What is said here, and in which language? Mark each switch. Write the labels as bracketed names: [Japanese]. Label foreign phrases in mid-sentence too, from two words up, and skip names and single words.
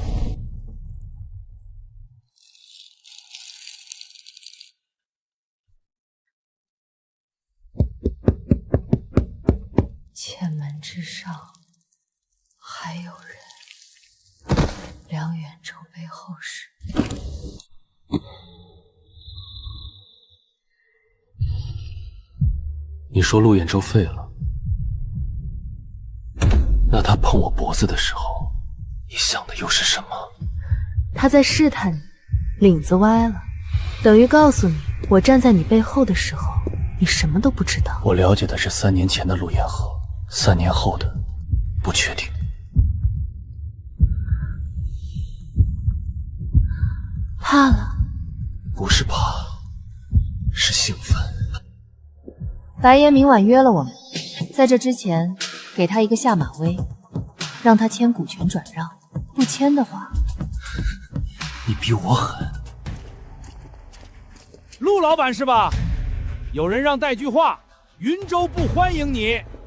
[Chinese] 千門之上還有人。梁遠籌備後事。你說陸兖州廢了，那他碰我脖子的時候，你想的又是什麼？他在試探你，領子歪了，等於告訴你，我站在你背後的時候，你什麼都不知道。我了解的是3年前的陸彥和，3年後的不確定。怕了？不是怕，是興奮。白爺明晚約了我們，在這之前給他一個下馬威，讓他簽股權轉讓，不簽的話，你比我狠。陸老闆是吧？有人讓帶句話，雲州不歡迎你。